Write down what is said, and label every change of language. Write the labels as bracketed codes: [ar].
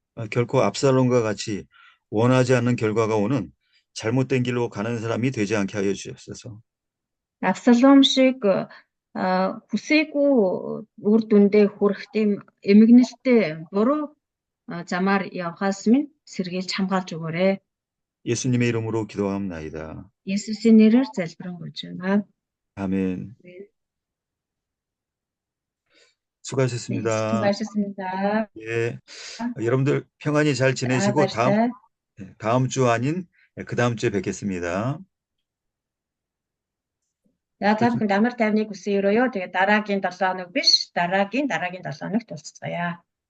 [ko] 결코 압살롬과 같이 원하지 않는 결과가 오는 잘못된 길로 가는 사람이 되지 않게 하여 주옵소서. [mn] Абсалом шиг хүсээгүй үр дүндээ хүрэх тийм эмгэнэлтэй буруу замаар явхаас минь сэргийлж хамгаалж өгөөрэй. [ko] 예수님의 이름으로 기도합나이다. [mn] Есүсийн нэрээр залбирanгуйж байна. [ko] 아멘. 수고하셨습니다. 수고하셨습니다. 예, 여러분들 평안히 잘 지내시고 다음 주 아닌 그 다음 주에 뵙겠습니다. [mn] За та бүхэнд амар тайвныг хүсье өрөөё. Тэгээ дараагийн 7 хоног биш, дараагийн 7 хоногт уулзцгаая.